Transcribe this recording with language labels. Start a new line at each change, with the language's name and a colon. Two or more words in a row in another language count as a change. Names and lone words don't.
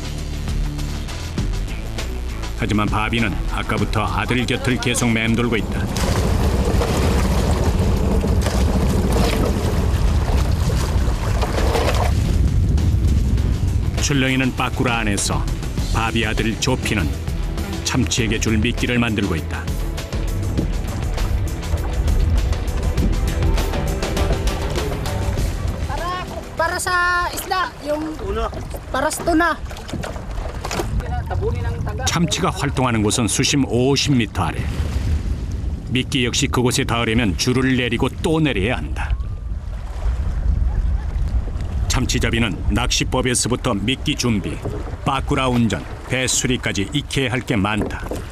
Korean: 하지만 바비는 아까부터 아들 곁을 계속 맴돌고 있다. 출렁이는 빠꾸라 안에서 바비 아들 조피는 참치에게 줄 미끼를 만들고 있다.
Filipino: Para sa isda, yung para sa tuna.
Korean: 참치가 활동하는 곳은 수심 50m 아래. 미끼 역시 그곳에 닿으려면 줄을 내리고 또 내려야 한다. 참치잡이는 낚시법에서부터 미끼 준비, 빠꾸라 운전, 배 수리까지 익혀야 할 게 많다.